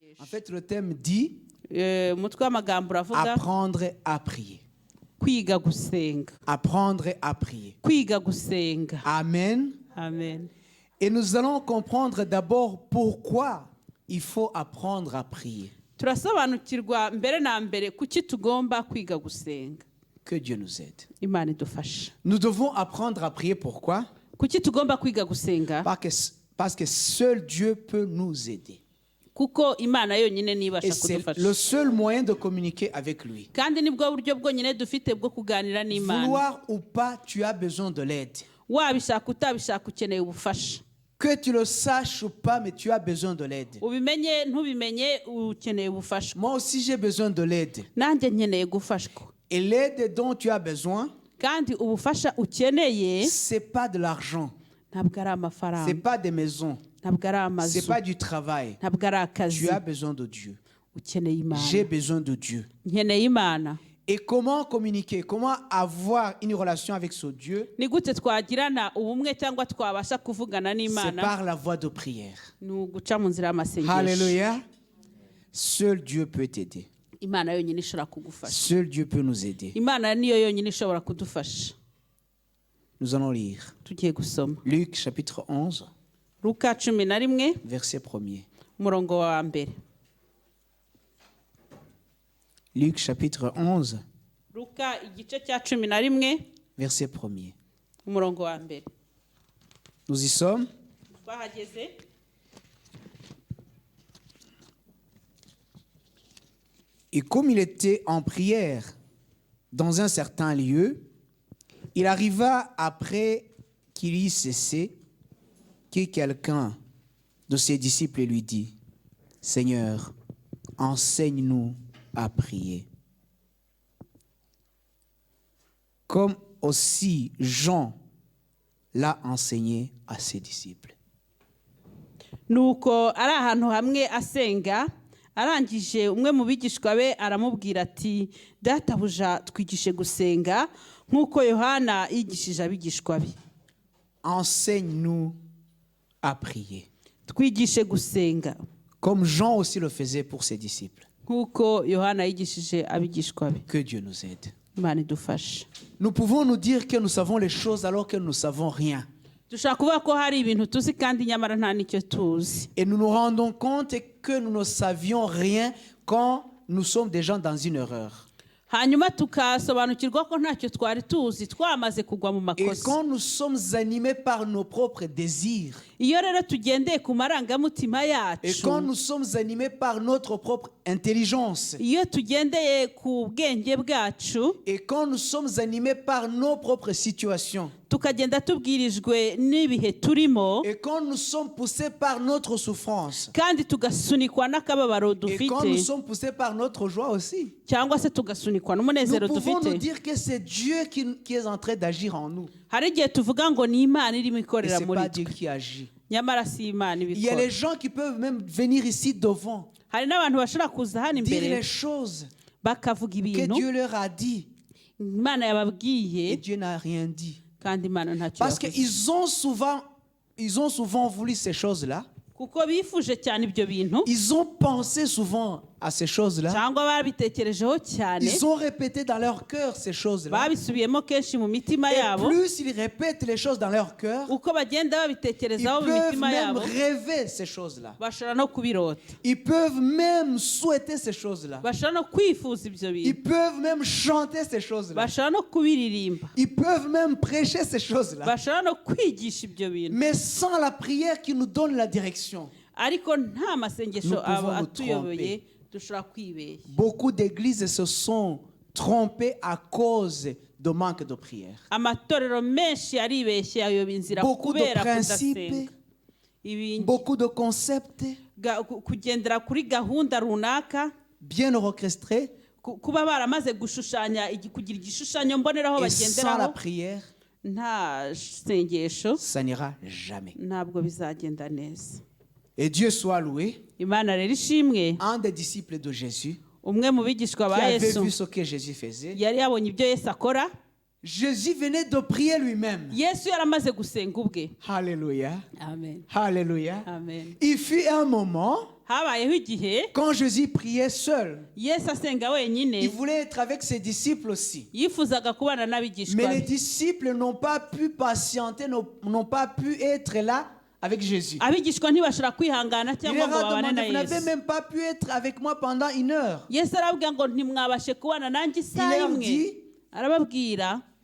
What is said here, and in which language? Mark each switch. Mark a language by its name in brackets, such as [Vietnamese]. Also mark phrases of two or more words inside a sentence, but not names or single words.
[French] En fait, le thème dit [Kinyarwanda] umutwe w'amagambo uravuga [French] apprendre à prier. [Kinyarwanda] kwiga gusenga. [French] Apprendre à prier. [Kinyarwanda] Kwiga gusenga. [French] Amen. [Kinyarwanda] Amen. [French] Et nous allons comprendre d'abord pourquoi il faut apprendre à prier. [Kinyarwanda] Turasobanukirwa mbere na mbere kuki tugomba kwiga gusenga. [French] Que Dieu nous aide. [Kinyarwanda] Imana idufashe. [French] Nous devons apprendre à prier. Pourquoi? [Kinyarwanda] Kuki tugomba kwiga gusenga? [French] Parce que seul Dieu peut nous aider. [Kinyarwanda] Kuko Imana yonyine [French] Et [Kinyarwanda] nibasha [French] c'est [Kinyarwanda] kudufasha. [French] le seul moyen de communiquer avec lui. [Kinyarwanda] Kandi nibwo buryo bwonyine dufite bwo kuganira n'Imana. [French] Vouloir ou pas, tu as besoin de l'aide. [Kinyarwanda] Wabishaka utabishaka ukeneye ubufasha. [French] Que tu le saches ou pas, mais tu as besoin de l'aide. [Kinyarwanda] Ubimenye ntubimenye ukeneye ubufasha. [French] Moi aussi, j'ai besoin de l'aide. [Kinyarwanda] Nanjye nkeneye gufashwa. [French] Et l'aide dont tu as besoin, [Kinyarwanda] Kandi ubufasha ukeneye [French] c'est pas de l'argent, [Kinyarwanda] ntabwo ari [French] c'est [Kinyarwanda] amafaranga, [French] pas des maisons, [Kinyarwanda] ntabwo ari amazu, [French] c'est pas du travail. [Kinyarwanda] ntabwo ari akazi. [French] Tu as besoin de Dieu. [Kinyarwanda] Ukeneye Imana. [French] J'ai besoin de Dieu. [Kinyarwanda] Nkeneye Imana. [French] Et comment communiquer? Comment avoir une relation avec ce Dieu? [Kinyarwanda] Ni gute twagirana ubumwe cyangwa twabasha kuvugana [French] C'est [Kinyarwanda] n'Imana? [French] par la voie de prière. [Kinyarwanda] Ni uguca mu nzira y'amasengesho. [French] Alléluia. Seul Dieu peut t'aider. [Kinyarwanda] Imana yonyine ishobora kugufasha. [French] Seul Dieu peut nous aider. [Kinyarwanda] Imana niyo yonyine ishobora kudufasha. [French] Nous allons lire [Kinyarwanda] Tugiye gusoma [French] Luc chapitre 11, [Kinyarwanda] Luka 11 [French] verset 1er. [Kinyarwanda] umurongo wa mbere. [French] Luc chapitre 11, [Kinyarwanda] Luka igice cya 11 [French] verset 1er. [Kinyarwanda] umurongo wa mbere. [French] Nous y sommes. [Kinyarwanda] Twahageze. [French] Et comme il était en prière dans un certain lieu, il arriva après qu'il y cessé que quelqu'un de ses disciples lui dit, « Seigneur, enseigne-nous à prier. » Comme aussi Jean l'a enseigné à ses disciples. [Kinyarwanda] Nuko ari ahantu hamwe asenga, arangije umwe mu bigishwa be aramubwira ati, databuja twigishe gusenga nk'uko Yohana yigishije abigishwa be. [French] Enseigne-nous à prier. [Kinyarwanda] Twigishe gusenga [French] Comme Jean aussi le faisait pour ses disciples. [Kinyarwanda] nk'uko Yohana yigishije abigishwa be. [French] Que Dieu nous aide. [Kinyarwanda] Imana idufashe. [French] Nous pouvons nous dire que nous savons les choses alors que nous ne savons rien. [Kinyarwanda] Dushaka kuvuga ko hari ibintu tuzi kandi nyamara nta nicyo tuzi. [French] Et nous nous rendons compte que nous ne savions rien quand nous sommes déjà dans une erreur. [Kinyarwanda] Hanyuma tukasobanukirwa ko ntacyo twari tuzi twamaze kugwa mu [French] Et [Kinyarwanda] makosa. [French] quand nous sommes animés par nos propres désirs, [Kinyarwanda] Iyo rero tugendeye ku marangamutima [French] et quand [Kinyarwanda] yacu, [French] nous sommes animés par notre propre intelligence, [Kinyarwanda] iyo tugendeye ku bwenge bwacu, [French] et quand nous sommes animés par nos propres situations, [Kinyarwanda] tukagenda tubwirijwe n'ibihe turimo, [French] et quand nous sommes poussés par notre souffrance, [Kinyarwanda] kandi tugasunikwa n'akababaro [French] et quand nous [Kinyarwanda] dufite, [French] sommes poussés par notre joie aussi, [Kinyarwanda] cyangwa se tugasunikwa [French] nous [Kinyarwanda] n'umunezero [French] pouvons nous [Kinyarwanda] dufite, [French] dire que c'est Dieu qui est en train d'agir en nous. [Kinyarwanda] hari igihe tuvuga ngo ni Imana irimo [French] Et [Kinyarwanda] ikorera [French] ce n'est [Kinyarwanda] muri [French] pas Dieu [Kinyarwanda] twe, [French] qui agit. [Kinyarwanda] nyamara si Imana [French] Il y a [Kinyarwanda] ibikora. [French] les gens qui peuvent même venir ici devant, [Kinyarwanda] Hari n'abantu bashobora kuza hano [French] dire [Kinyarwanda] imbere [French] les choses [Kinyarwanda] bakavuga [French] que [Kinyarwanda] ibintu [French] Dieu leur a dit [Kinyarwanda] Imana [French] et [Kinyarwanda] yababwiye [French] Dieu n'a rien dit. [Kinyarwanda] kandi Imana ntacyo [French] Parce [Kinyarwanda] yavuze. [French] qu'ils ont souvent voulu ces choses-là. [Kinyarwanda] Kuko bifuje cyane ibyo bintu, [French] Ils ont pensé souvent à ces choses-là. [Kinyarwanda] cyangwa babitekerejeho cyane, [French] Ils ont répété dans leur cœur ces choses-là. [Kinyarwanda] babisubiyemo kenshi mu mitima [French] Et [Kinyarwanda] yabo. [French] plus ils répètent les choses dans leur cœur, [Kinyarwanda] Uko bagenda [French] ils [Kinyarwanda] babitekerezaho mu [French] peuvent [Kinyarwanda] mitima [French] même [Kinyarwanda] yabo, [French] rêver ces choses-là. [Kinyarwanda] bashobora no kubirota, [French] Ils peuvent même souhaiter ces choses-là. [Kinyarwanda] bashobora no kwifuza ibyo [French] Ils [Kinyarwanda] bintu, [French] peuvent même chanter ces choses-là. [Kinyarwanda] bashobora no kubiririmba, [French] Ils peuvent même prêcher ces choses-là. [Kinyarwanda] bashobora no kwigisha ibyo bintu, [French] Mais sans la prière qui nous donne la direction. [Kinyarwanda] ariko nta masengesho [French] Nous pouvons nous [Kinyarwanda] atuyoboye dushobora kwibeshya. [French] Beaucoup d'églises se sont trompées à cause de manque de prière. [Kinyarwanda] Amatorero menshi yaribeshye ayoba inzira [French] Beaucoup de [Kinyarwanda] kubera [French] principes, [Kinyarwanda] kudasenga. Ibi [French] beaucoup de concepts [Kinyarwanda] kugendera kuri gahunda runaka, [French] bien orchestrés. [Kinyarwanda] kuba baramaze gushushanya kugira igishushanyo mboneraho [French] Et sans la [Kinyarwanda] bagenderaho, [French] prière, [Kinyarwanda] nta sengesho [French] ça n'ira jamais. [Kinyarwanda] ntabwo bizagenda neza. [French] Et Dieu soit loué. [Kinyarwanda] Imana rero ishimwe, [French] Un des disciples de Jésus [Kinyarwanda] umwe mu bigishwa [French] qui [Kinyarwanda] ba [French] avait [Kinyarwanda] Yesu [French] vu ce que Jésus faisait, [Kinyarwanda] yari yabonye ibyo Yesu akora. [French] Jésus venait de prier lui-même. [Kinyarwanda] Yesu yaramaze gusenga ubwe. [French] Alléluia. [Kinyarwanda] Amen. [French] Alléluia. [Kinyarwanda] Amen. [French] Il fut un moment [Kinyarwanda] habayeho igihe [French] quand Jésus priait seul, [Kinyarwanda] yesu asenga [French] il [Kinyarwanda] wenyine [French] voulait être avec ses disciples aussi. [Kinyarwanda] yifuzaga kubana n'abigishwa [French] Mais les [Kinyarwanda] be [French] disciples n'ont pas pu patienter, n'ont pas pu être là avec Jésus. [Kinyarwanda] abigishwa ntibashobora kwihangana [French] Il [Kinyarwanda] cyangwa [French] leur [Kinyarwanda] ngo [French] a [Kinyarwanda] babane na [French] demandé, vous n'avez [Kinyarwanda] yesu [French] même pas pu être avec moi pendant 1 heure. [Kinyarwanda] yesu arababwira ngo ntimwabashe kubana nanjye isaha [French] leur [Kinyarwanda] imwe [French] dit, [Kinyarwanda] arababwira